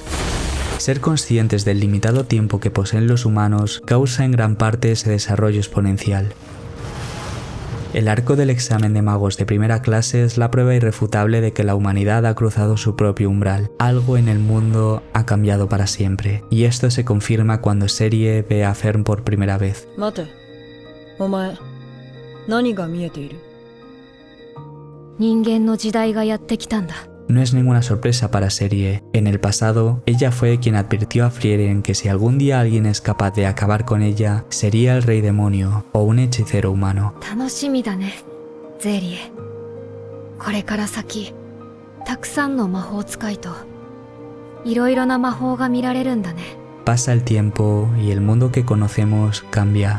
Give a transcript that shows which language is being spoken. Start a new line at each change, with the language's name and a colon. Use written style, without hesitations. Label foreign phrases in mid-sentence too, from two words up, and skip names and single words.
Spanish: Ser conscientes del limitado tiempo que poseen los humanos causa en gran parte ese desarrollo exponencial. El arco del examen de magos de primera clase es la prueba irrefutable de que la humanidad ha cruzado su propio umbral. Algo en el mundo ha cambiado para siempre, y esto se confirma cuando Serie ve a Fern por primera vez.
Japanese: Mate, お前、何が見えている?
Spanish: No es ninguna sorpresa para Serie. En el pasado, ella fue quien advirtió a Frieren que si algún día alguien es capaz de acabar con ella, sería el rey demonio o un hechicero humano. Pasa el tiempo y el mundo que conocemos cambia.